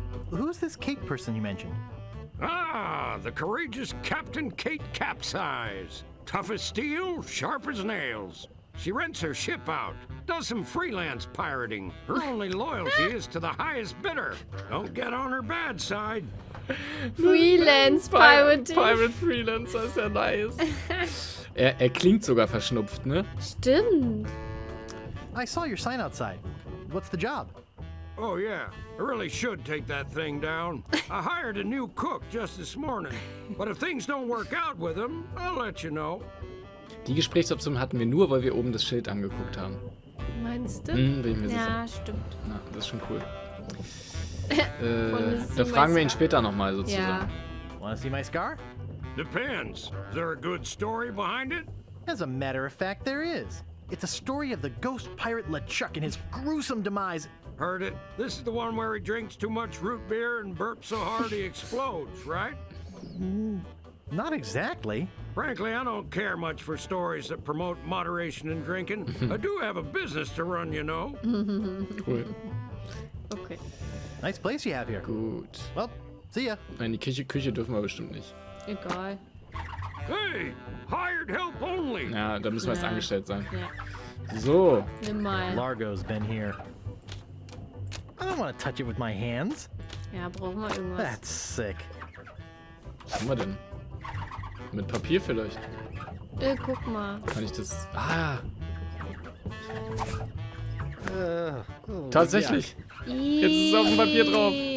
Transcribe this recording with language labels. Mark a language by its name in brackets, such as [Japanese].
[English] Who's this Kate person you mentioned? Ah, the courageous Captain Kate Capsize. Tough as steel, sharp as nails. She rents her ship out, does some freelance pirating. Her only loyalty is to the highest bidder. Don't get on her bad side. Freelance Pirating. [German] Pirate Freelancer ist ja nice. Er klingt sogar verschnupft, ne? Stimmt. [English] I saw your sign outside. What's the job? Oh, yeah, I really should take that thing down. I hired a new cook just this morning. But if things don't work out with him, I'll let you know. [German] Die Gesprächsoption hatten wir nur, weil wir oben das Schild angeguckt haben. Meinst du? Bin ich mir sicher. Ja, stimmt. Na, das ist schon cool. das ist Da so fragen wir ihn was- später nochmal Ja. sozusagen. [English] Want to see my scar? Depends. Is there a good story behind it? As a matter of fact, there is. It's a story of the ghost pirate LeChuck and his gruesome demise. Heard it. This is the one where he drinks too much root beer and burps so hard he explodes, right? Not exactly. Frankly, I don't care much for stories that promote moderation in drinking. I do have a business to run, you know. Cool. Okay. Nice place you have here. [German] Gut. [English] Well, see ya. [German] Nein, die Küche dürfen wir bestimmt nicht. Egal. [English] Hey, hired help only. [German] Ja, da müssen wir jetzt Ja. angestellt sein. Ja. So. Nimm mal. [English] Largo's been here. I don't want to touch it with my hands. [German] Ja, brauchen wir irgendwas. [English] That's sick. [German] Was haben wir denn? Mit Papier vielleicht? Guck mal. Kann ich das... Ah, Oh, tatsächlich. Jetzt ist es auf dem Papier drauf.